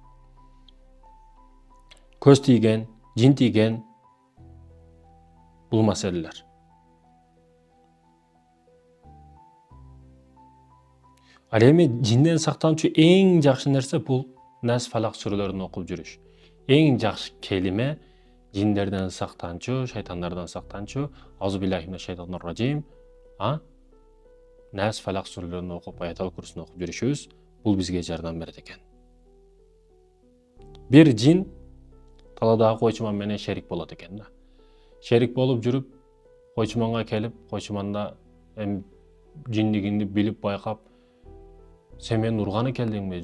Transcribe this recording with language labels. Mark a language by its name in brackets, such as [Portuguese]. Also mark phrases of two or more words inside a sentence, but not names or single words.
[Kyrgyz] Көз тийген, жин тийген бул маселелер. Ал эми жинден сактанчу эң жакшы нерсе бул Нас Фалак сүрөлөрүн окуп жүрүш. Эң жакшы келиме жиндерден сактанчу, шайтандардан сактанчу, [Arabic] أعوذ بالله من الشيطان الرجيم. [Kyrgyz] Нас Фалак сүрөлөрүн окуп, Аятал Курсун окуп жүрүшүбүз, бул бизге жардам берет экен. Бир жин таладагы койчуман менен шерик болот экен да. Шерик болуп жүрүп, койчуманга келип, койчуманда жиндигинди билип байкап, Sen meni urgаны келдиңби?